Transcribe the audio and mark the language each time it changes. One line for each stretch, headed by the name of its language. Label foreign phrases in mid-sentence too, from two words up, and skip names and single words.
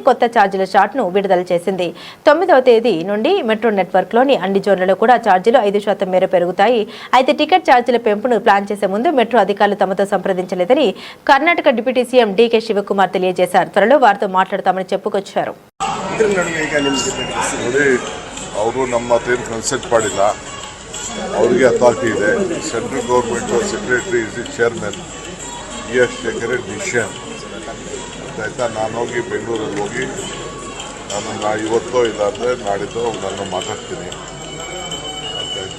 Telugu: కొత్త ఛార్జీల చార్ట్ను విడుదల చేసింది. 9వ తేదీ నుండి మెట్రో నెట్వర్క్లోని అన్ని జోన్లలో కూడా ఛార్జీలు 5% మేర పెరుగుతాయి. అయితే టికెట్ ఛార్జీల పెంపును ప్లాన్ చేసే ముందు మెట్రో అధికారులు తమతో సంప్రదించలేదని కర్ణాటక
English: deputy CM
Telugu: డీకే శివకుమార్ తెలియజేశారు. త్వరలో వారితో మాట్లాడతామని చెప్పుకొచ్చారు.
Kannada: ನೋಡಿ, ಅವರು ನಮ್ಮ ಹತ್ರ ಏನು ಕನ್ಸಲ್ಟ್ ಮಾಡಿಲ್ಲ. ಅವರಿಗೆ ಅಥಾರಿಟಿ ಇದೆ.
English: central government secretary is the chairman. he has taken a decision ಆಯ್ತಾ.
Kannada: ನಾನು ಹೋಗಿ ಬೆಂಗಳೂರಲ್ಲಿ ಹೋಗಿ ನಾನು ಇವತ್ತೋ ಇಲ್ಲಾಂದರೆ ನಾಡಿದ್ದು ನಾನು ಮಾತಾಡ್ತೀನಿ ಆಯ್ತಾ.